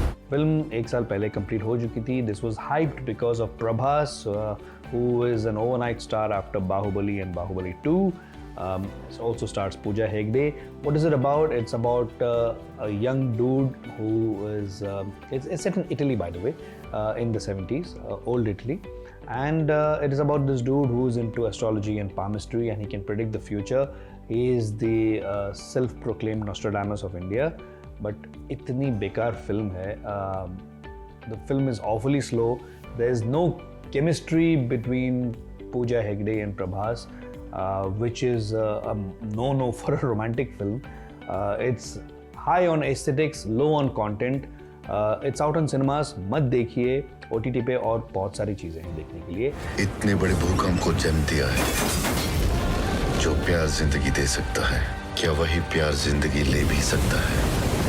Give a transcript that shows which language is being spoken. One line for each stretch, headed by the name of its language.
Hindi: Film 1 साल पहले complete हो चुकी थी.
English: This was hyped because of Prabhas, who is an overnight star after Bahubali and Bahubali 2. It also stars Pooja Hegde. What is it about? It's about a young dude who is... it's set in Italy, by the way, in the 70s, old Italy. And it is about this dude who's into astrology and palmistry, and he can predict the future. He is the self-proclaimed Nostradamus of India. But
Hindi: itni bekar
English: film hai. The film is awfully slow. There is no chemistry between Pooja Hegde and Prabhas, which is a no-no for a romantic film. It's high on aesthetics, low on content. It's out on cinemas.
Hindi: मत देखिए. OTT पे और बहुत सारी चीजें हैं देखने के लिए. इतने बड़े भूकंप को जन्म दिया है. जो प्यार जिंदगी दे सकता है, क्या वही प्यार जिंदगी ले भी सकता है?